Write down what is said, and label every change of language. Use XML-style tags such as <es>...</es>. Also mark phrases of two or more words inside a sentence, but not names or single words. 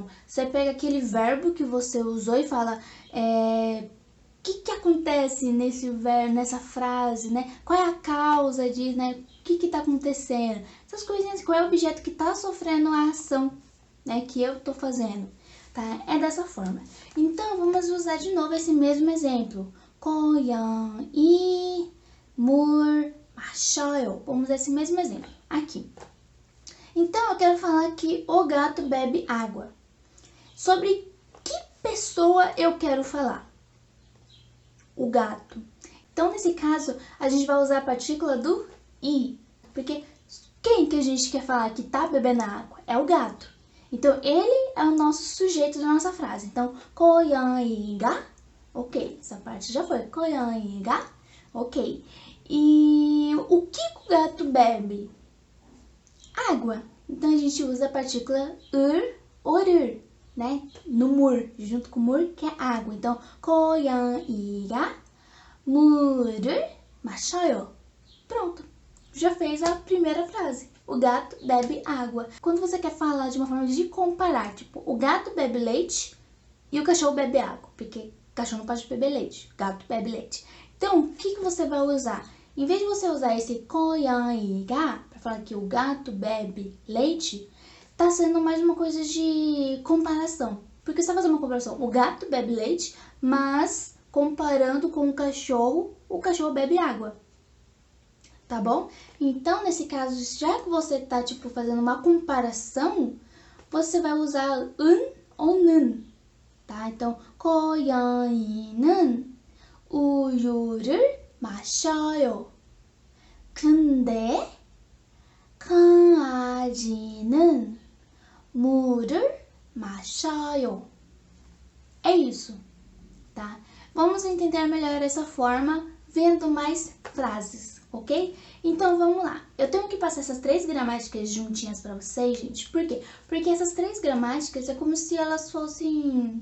<pt>Você pega aquele verbo que você usou e fala... O que acontece nessa frase, né? Qual é a causa disso, né? O que está acontecendo? Essas coisinhas, qual é o objeto que está sofrendo a ação, né? Que eu estou fazendo, tá? É dessa forma. Então, vamos usar de novo esse mesmo exemplo.</pt> <ko>고양이 물 마셔요.</ko> <pt>Vamos usar esse mesmo exemplo aqui. Então, eu quero falar que o gato bebe água. Sobre que pessoa eu quero falar? O gato. Então, nesse caso, a gente vai usar a partícula do i, porque quem que a gente quer falar que tá bebendo água? É o gato. Então, ele é o nosso sujeito da nossa frase. Então, 고양이가, ok, essa parte já foi. 고양이가, ok. E o que o gato bebe? Água. Então, a gente usa a partícula 을, né? No 물, junto com 물, que é água. Então,</pt> <ko>고양이가 물을 마셔요.</ko> <pt>Pronto, já fez a primeira frase. O gato bebe água. Quando você quer falar de uma forma de comparar, tipo, o gato bebe leite e o cachorro bebe água, porque o cachorro não pode beber leite, o gato bebe leite. Então, o que você vai usar? Em vez de você usar esse 고양이가 para falar que o gato bebe leite, tá sendo mais uma coisa de comparação. Porque você vai fazer uma comparação. O gato bebe leite, mas comparando com o cachorro bebe água. Tá bom? Então, nesse caso, já que você tá, tipo, fazendo uma comparação, você vai usar ou 는, tá? Então,</pt> <ko>고양이는 우유를 마셔요. 근데 강아지는 물을 마셔요.</ko> <pt>É isso, tá? Vamos entender melhor essa forma vendo mais frases, ok? Então vamos lá. Eu tenho que passar essas 3 gramáticas juntinhas para vocês, gente. Por quê? Porque essas 3 gramáticas é como se elas fossem...</pt>